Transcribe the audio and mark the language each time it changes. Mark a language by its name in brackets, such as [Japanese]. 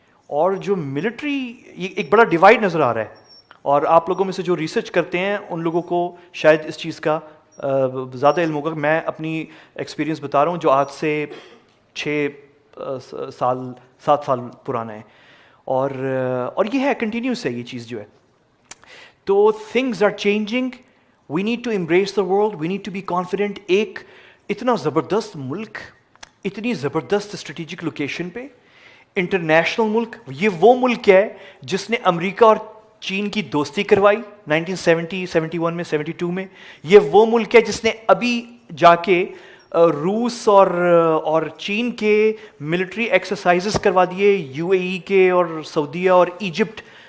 [Urdu] اور جو ملٹری, یہ ایک بڑا ڈیوائڈ نظر آ رہا ہے, اور آپ لوگوں میں سے جو ریسرچ کرتے ہیں ان لوگوں کو شاید اس چیز کا زیادہ علم ہوگا. میں اپنی ایکسپیرینس بتا رہا ہوں جو آج سے 7 سال پرانا ہے, اور یہ ہے کنٹینیوس ہے یہ چیز جو ہے. [English] تو things are changing, we need to embrace the world, we need to be confident. [Urdu] ایک اتنا زبردست ملک, اتنی زبردست اسٹریٹجک لوکیشن پہ, انٹرنیشنل ملک, یہ وہ ملک ہے جس نے امریکہ اور چین کی دوستی کروائی 1970, 71 میں, 72 میں. یہ وہ ملک ہے جس نے ابھی جا کے روس اور چین کے ملٹری ایکسرسائزز کروا دیے, UAE کے اور سعودیہ اور ایجپٹ.